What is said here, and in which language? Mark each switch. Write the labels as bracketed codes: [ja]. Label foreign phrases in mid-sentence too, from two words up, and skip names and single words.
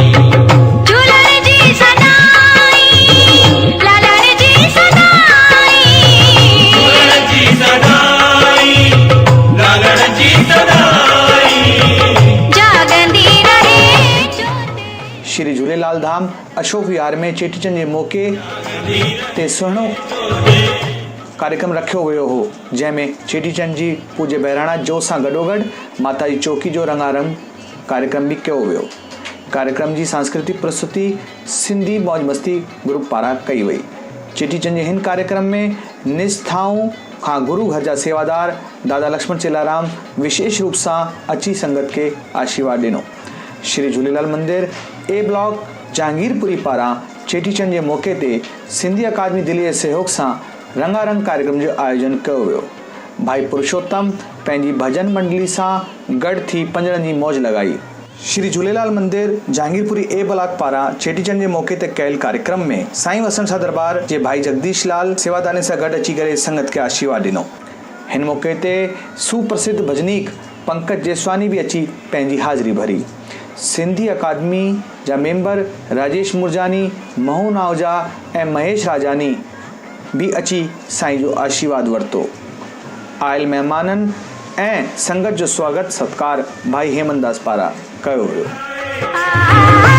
[sd] झूलन जी सदाई, लालन जी सदाई, झूलन जी सदाई, लालन जी सदाई, जागंदी रहे जोत। श्री झूलेलाल धाम अशोक विहार में चेटीचंड जे मौक़े ते सुहिणो कार्यक्रम रखियो वियो हो, जंहिंमें चेटीचंड जी पूज्य बहिराणा जोत सां गॾोगॾु माता जी चौकी जो रंगारंग कार्यक्रम बि कयो वियो। कार्यक्रम जी सांस्कृतिक प्रस्तुति सिंधी मौज मस्ती ग्रुप पारां कई वई। चेटीचंड जे हिन कार्यक्रम में निस्थाऊं खां गुरु घर जा सेवादार दादा लक्ष्मण चेलाराम विशेष रूप सां अची संगत खे आशीर्वाद ॾिनो। श्री झूलेलाल मंदिर ए ब्लॉक जहांगीरपुरी पारां चेटीचंड जे मौक़े ते सिंधी अकादमी दिल्ली जे सहयोग सां रंगारंग कार्यक्रम जो आयोजन कयो वियो। भाई पुरुषोत्तम पंहिंजी भजन मंडली सां गॾु थी पंजड़नि जी मौज लॻाई। श्री झूलेलाल मंदिर जहांगीरपुरी ए ब्लॉक पारां चेटीचंड जे मौक़े ते कयल कार्यक्रम में साईं वसण शाह दरबार जे भाई जगदीश लाल सेवादारनि सां गॾु अची करे संगत खे आशीर्वाद ॾिनो। हिन मौक़े ते सुप्रसिद्ध भजनीक पंकज जेसवानी बि अची पंहिंजी हाज़िरी भरी। सिंधी अकादमी जा मेंबर राजेश मुरजानी, महून आहूजा ऐं महेश राजानी भी अची साईं जो आशीर्वाद वरितो। आयल महिमाननि ऐं संगत जो स्वागत सत्कार भाई हेमनदास पारां कयो वियो।